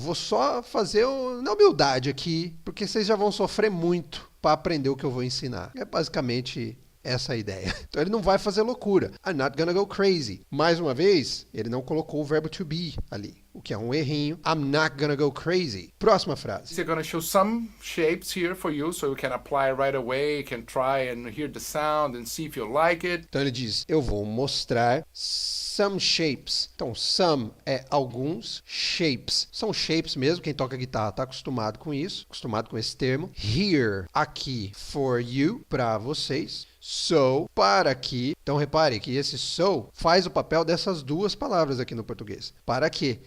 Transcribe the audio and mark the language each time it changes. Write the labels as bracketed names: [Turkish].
[Portuguese] Eu vou só fazer na humildade aqui, porque vocês já vão sofrer muito para aprender o que eu vou ensinar. É basicamente essa a ideia. Então ele não vai fazer loucura. [English] I'm not gonna go crazy. [Portuguese] Mais uma vez, ele não colocou o verbo to be ali, o que é um errinho. [English] I'm not gonna go crazy. [Portuguese] Próxima frase. [English] They're gonna show some shapes here for you, so you can apply right away. You can try and hear the sound and see if you like it. [Portuguese] Então ele diz, eu vou mostrar [English] some shapes. [Portuguese] Então, some é alguns, shapes são shapes mesmo. Quem toca guitarra está acostumado com isso, acostumado com esse termo. Here, aqui, for you, para vocês. So, para que. Então, repare que esse so faz o papel dessas duas palavras aqui no português. Para que.